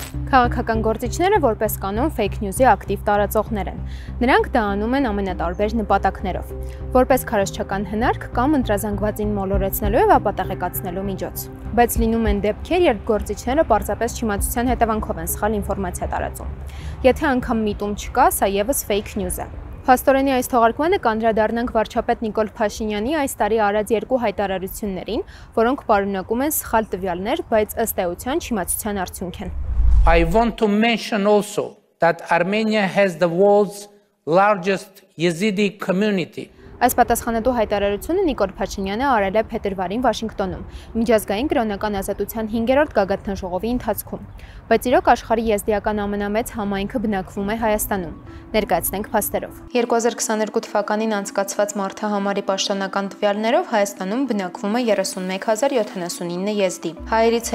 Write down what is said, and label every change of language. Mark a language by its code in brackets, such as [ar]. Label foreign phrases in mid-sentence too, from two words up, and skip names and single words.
[hy] Քաղաքական գործիչները որպես կանոն [en] fake news- [hy] ի ակտիվ տարածողներ են։ Նրանք դա անում են ամենատարբեր նպատակներով, որպես քարոզչական հնարք կամ ընտրազանգվածին մոլորեցնելու եւ ապատեղեկացնելու միջոց։ Բայց լինում են դեպքեր, երբ գործիչները պարզապես չիմացության հետևանքով են սխալ ինֆորմացիա տարածում։ Եթե անգամ միտում չկա, սա եւս [en] fake news [hy] է։ Փաստորենի այս թողարկմանը կանդրադառնանք վարչապետ Նիկոլ Փաշինյանի այս տարի արած երկու հայտարարություններին, որոնք պարունակում են սխալ տվյալներ, բայց ըստ էության չիմացության արդյունք են։ [en] I want to mention also that Armenia has the world's largest Yazidi community. [hy] Այս պատասխանատու հայտարարությունը Նիկոլ Փաշինյանը արել է փետրվարին Վաշինգտոնում, միջազգային կրոնական ազատության 5-րդ գագաթնաժողովի ընթացքում, բայց իրոք աշխարհի եզդիական ամենամեծ համայնքը բնակվում է Հայաստանում։ Ներկայացնենք փաստերով։ 2022 թվականին անցկացված մարդահամարի պաշտոնական տվյալներով Հայաստանում բնակվում է 31079 եզդի։ Հայերից